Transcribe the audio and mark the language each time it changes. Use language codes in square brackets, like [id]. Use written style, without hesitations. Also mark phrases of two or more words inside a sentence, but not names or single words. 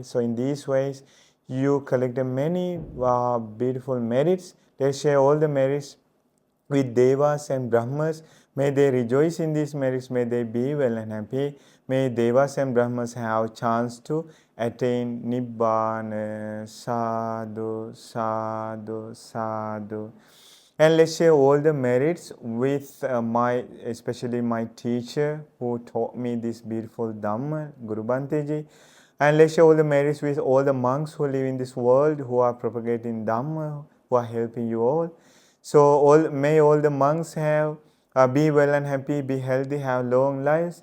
[en] So in these ways, you collected many beautiful merits. Let's share all the merits with Devas and Brahmas. May they rejoice in these merits. May they be well and happy. May Devas and Brahmas have chance to attain Nibbana. [pi] Sadhu, sadhu, sadhu. [en] And let's share all the merits with especially my teacher who taught me this beautiful Dhamma, Guru Bhante Ji. And let's share all the merits with all the monks who live in this world, who are propagating Dhamma, who are helping you all. So may all the monks have be well and happy, be healthy, have long lives.